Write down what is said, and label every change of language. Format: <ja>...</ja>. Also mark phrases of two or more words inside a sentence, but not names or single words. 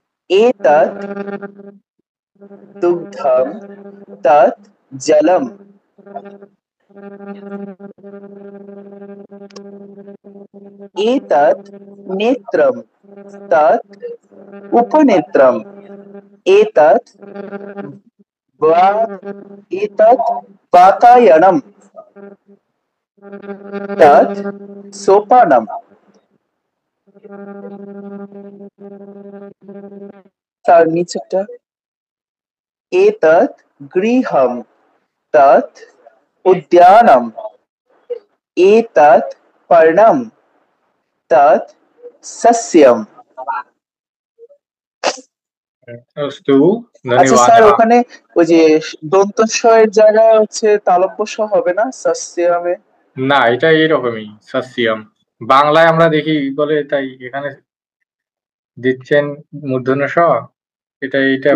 <sa>एतत् दुग्धम् तत् जलम् एतत् नेत्रं तत् उपनेत्रम् एतत् एतत् वातायनम् तत् सोपानम्</sa> <bn>তার নিচেরটা</bn> <sa>एतत् गृहं तत् उद्यानम् एतत् पर्णं तत् सस्यम्। अस्तु,</sa> <bn>আচ্ছা স্যার,</bn> <sa>धन्यवादः।</sa> <bn>ওখানে ওই যে দন্ত স এর জায়গায় হচ্ছে তালব্য স হবে না সস্যামে? না, এটা এইরকমই সস্যম। বাংলায় আমরা দেখি বলে, তাই এখানে দিচ্ছেন মূর্ধন্য ষ, এইটা</bn>